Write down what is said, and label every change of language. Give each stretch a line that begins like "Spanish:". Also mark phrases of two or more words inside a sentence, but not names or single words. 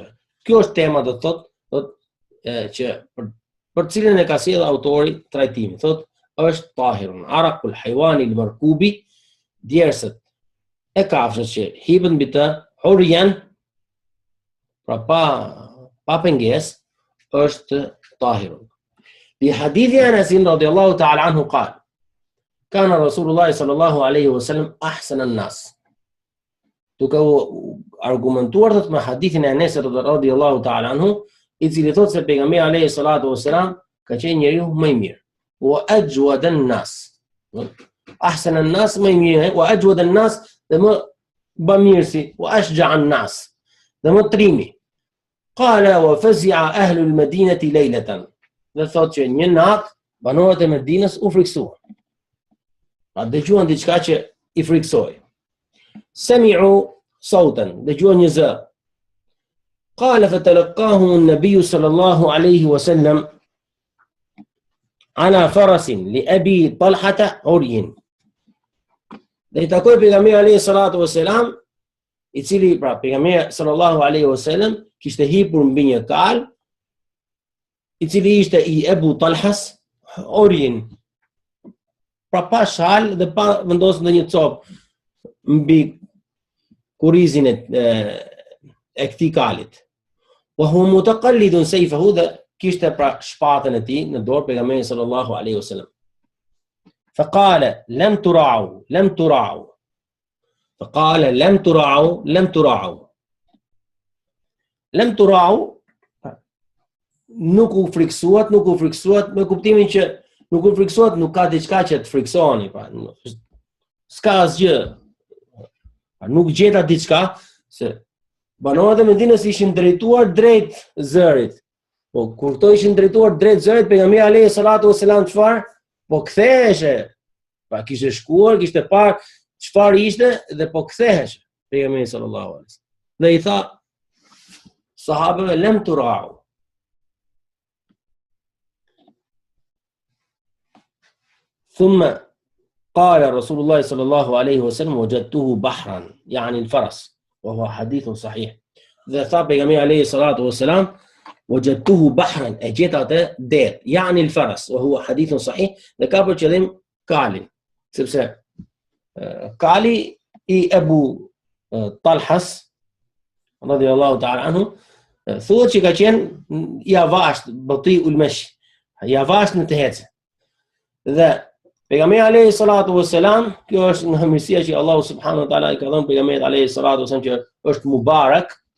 Albanian: Kjo është tema, do thotë, që për cilën e ka sjellë autori trajtimi. Thotë, është tahirun.
Arabic: عرق الحيوان المركوب,
Albanian: djersët e kafshës që hipet mbi të, uryan, pra pa pengesë, është tahirun.
Arabic: بحديث أنس رضي الله تعالى عنه قال كان رسول الله صلى الله عليه وسلم أحسن الناس.
Albanian: Duke argumentuar thot me hadithin e Anesit
Arabic: رضي الله تعالى عنه,
Albanian: I cili thot se pejgamberi
Arabic: عليه الصلاة والسلام
Albanian: ka qenë njeriu më I mirë.
Arabic: وأجود الناس. أحسن الناس
Albanian: më I mirë,
Arabic: وأجود الناس
Albanian: dhe më bamirësi,
Arabic: وأشجع الناس
Albanian: dhe më trimi.
Arabic: قال وفزع أهل المدينة ليلة.
Albanian: Dhe thot që një natë banorët e Medinës u friksuan. Pa dëgjuan diçka që I friksoi.
Arabic: سمعوا صوتا,
Albanian: dëgjuan një zë.
Arabic: قال فتلقاه النبي صلى الله عليه وسلم على فرس لأبي طلحة عري.
Albanian: Dhe I takoi pejgamberi
Arabic: عليه الصلاة والسلام,
Albanian: I cili pra pejgamberi
Arabic: صلى الله عليه وسلم
Albanian: kishte hipur mbi një kal, I cili ishte I Ebu Talhas, uryin, pra pa shal dhe pa vendosur ndonjë copë mbi kurizin e këtij kalit.
Arabic: وهو متقلد سيفه,
Albanian: dhe kishte pra shpatën e tij në dorë pejgamberi
Arabic: صلى الله عليه وسلم. فقال لم تراعوا. فقال لم تراعوا.
Albanian: Nuk u friksuat me kuptimin që nuk u friksuat, nuk ka diçka që të friksoni, pra s'ka asgjë. Nuk gjeta diçka, se banorët e Medinës ishin drejtuar drejt zërit. Po kur këto ishin drejtuar drejt zërit, pejgamberi
Arabic: عليه الصلاة والسلام
Albanian: çfarë? Po ktheheshe. Pa kishte shkuar, kishte parë çfarë ishte dhe po ktheheshe pejgamberi
Arabic: صلى الله عليه وسلم.
Albanian: Dhe I tha sahabëve
Arabic: لم تراعوا. ثم قال رسول الله صلى الله عليه وسلم وجدته بحرا يعني الفرس وهو حديث صحيح.
Albanian: Dhe tha pejgamberi
Arabic: عليه الصلاة والسلام وجدته بحرا,
Albanian: e gjeta atë det,
Arabic: يعني الفرس وهو حديث صحيح,
Albanian: dhe ka për qëllim kalin, sepse kali I Ebu Talhas
Arabic: رضي الله تعالى عنه
Albanian: thuhet që ka qenë I avasht, bati ulmesh, I avasht në të hece. Dhe pejgamberi
Arabic: عليه الصلاة والسلام,
Albanian: kjo është nga mirësia që Allahu
Arabic: سبحانه وتعالى
Albanian: I ka dhënë pejgamberit
Arabic: عليه الصلاة والسلام,
Albanian: që është mubarak.